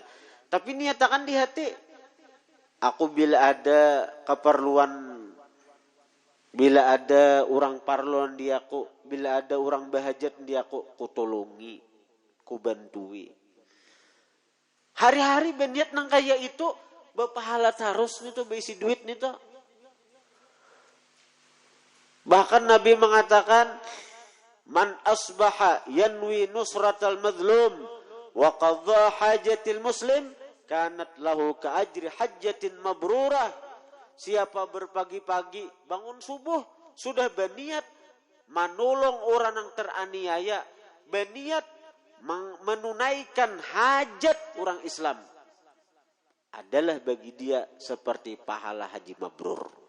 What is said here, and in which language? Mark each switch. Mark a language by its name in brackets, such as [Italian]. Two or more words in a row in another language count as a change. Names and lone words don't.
[Banjar] Tapi niatakan di hati, aku bila ada keperluan, bila ada orang parluan di aku, bila ada orang bahajat di aku, ku tolongi, ku bantui. Hari-hari berniat nang kaya itu, berpahala terus nih tuh, berisi duit nih tuh. Bahkan Nabi mengatakan, [Arabic] من أصبح ينوي نصرة المظلوم وقضاء حاجة المسلم كانت له كأجر حجة مبرورة. [Indonesian] Siapa berpagi-pagi bangun subuh sudah berniat menolong orang yang teraniaya, berniat menunaikan hajat orang Islam, adalah bagi dia seperti pahala haji mabrur.